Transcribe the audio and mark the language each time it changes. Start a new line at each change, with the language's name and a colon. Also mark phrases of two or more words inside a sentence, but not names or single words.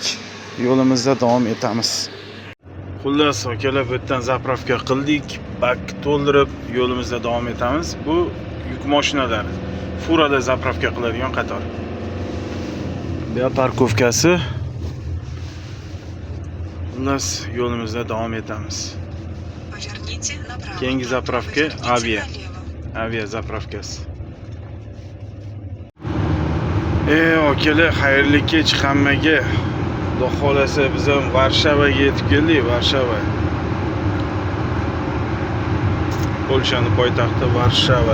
Uzbek: Yo'limizda davom etamiz. Xullas, akalar, bu yerdan zapravka qildik, bak to'ldirib yo'limizda davom etamiz. Bu yuk mashinalari. Furada zapravka qiladigan qator. Bu yer parkovkasi. Xullas, yo'limizda davom etamiz.
Russian: Поверните направо.
Uzbek: Keyingi zapravka
Russian: Поверните
Uzbek: Avia.
Russian: налево.
Uzbek: Avia zapravkasi. Akalar, xayrli kech hammaga. Xudo xolasa biz ham Varshavaga yetib keldik, Varshava. Polshaning poytaxti Varshava.